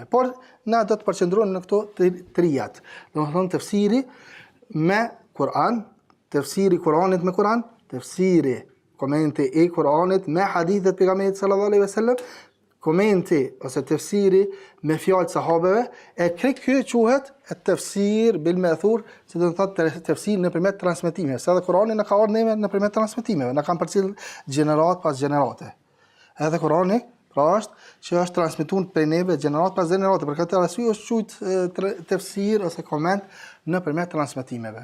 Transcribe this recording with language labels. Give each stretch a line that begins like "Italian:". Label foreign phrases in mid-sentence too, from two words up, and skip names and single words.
Albanian: Por na do të përqendrohemi në këto trijat. Domethënë tefsiri me Kur'an, tefsiri Kur'anit me Kur'an, tefsiri komenti e Kur'anit me hadithet e pejgamberit
Arabic: صلى الله عليه وسلم,
Albanian: komenti ose tefsiri me fjalët sahabeve, e krejt kjo quhet
Arabic: التفسير بالمأثور,
Albanian: që do të thotë tefsir nëpërmjet transmetimeve. Sa dhe Kurani na ka ardhur neve nëpërmjet transmetimeve, na kanë përcjell gjenerat pas gjenerate. Edhe Kurani pra është transmetuar prej neve gjenerat pas gjenerate, për këtë arsye është quajtur tefsir ose koment nëpërmjet transmetimeve.